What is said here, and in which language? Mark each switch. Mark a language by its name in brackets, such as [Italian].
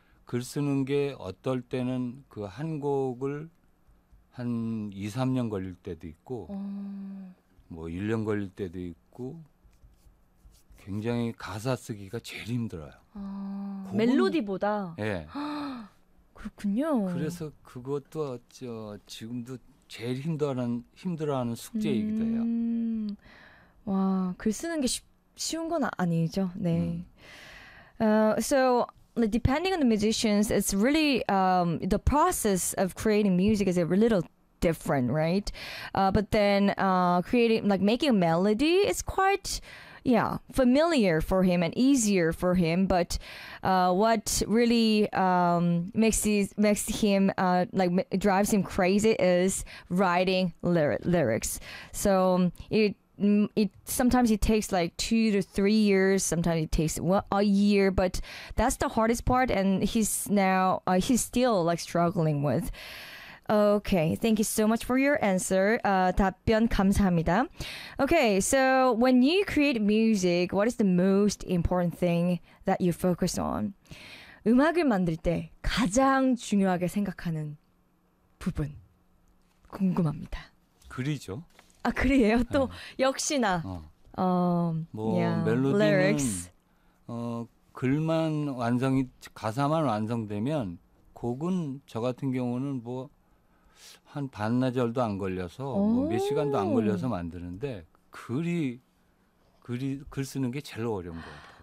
[Korean] 글 쓰는 게 어떨 때는 그한 곡을 한 2, 3년 걸릴 때도 있고 뭐 1년 걸릴 때도 있고 굉장히 가사 쓰기가 제일 힘들어요. 곡은 멜로디보다 예. 그렇군요. 그래서 그것도 지금도 제일 힘들어하는 숙제이기도 해요. 와, 글 쓰는 게 쉬운 건 아니죠. 네. [English] Depending on the musicians, it's really the process of creating music is a little different, right? But then creating like making a melody is quite familiar for him and easier for him, but what really makes him like drives him crazy is writing lyrics. So sometimes it takes like 2 to 3 years, sometimes it takes a year, but that's the hardest part, and he's still like struggling with. Okay, thank you so much for your answer. [Korean] 답변 감사합니다. [English] Okay, so when you create music, what is the most important thing that you focus on? [Korean] 음악을 만들 때 가장 중요하게 생각하는 부분. 궁금합니다. 글이죠. 아, 그래요? 또, 네. 역시나. 뭐 멜로디는 [English] lyrics. [Korean] 글만 완성이 가사만 완성되면 곡은 저 같은 경우는 뭐한 반나절도 안 걸려서 뭐몇 시간도 안 걸려서 만드는데 글 쓰는 게 제일 어려운 것 같아요.